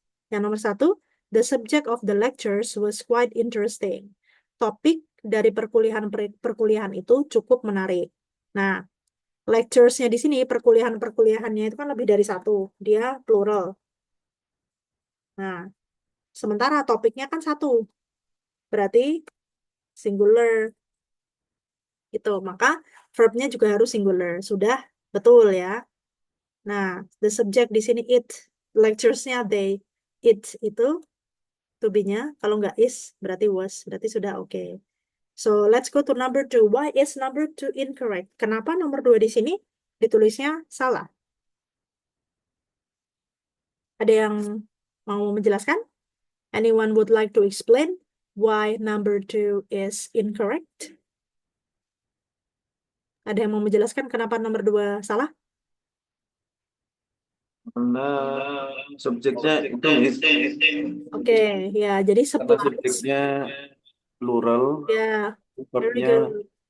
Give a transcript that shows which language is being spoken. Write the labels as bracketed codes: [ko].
[id] Yang nomor 1, [en] the subject of the lectures was quite interesting. [id] Topik dari perkuliahan itu cukup menarik. Nah, lectures-nya di sini, perkuliahannya itu kan lebih dari satu. Dia plural. Nah, sementara topiknya kan satu. Berarti singular. Itu. Maka verb-nya juga harus singular. Sudah betul ya. Nah, the subject di sini it. Lectures-nya they. It itu to be-nya. Kalau nggak is, berarti was. Berarti sudah oke. [en] So, let's go to number 2. Why is number 2 incorrect? [id] Kenapa nomor 2 di sini ditulisnya salah? Ada yang mau menjelaskan? [en] Anyone would like to explain why number 2 is incorrect? [id] Ada yang mau menjelaskan kenapa nomor 2 salah? Karena subjeknya itu Oke, ya, jadi karena supplies. subjeknya plural, [en] Ya, very [id] verbnya [en] good.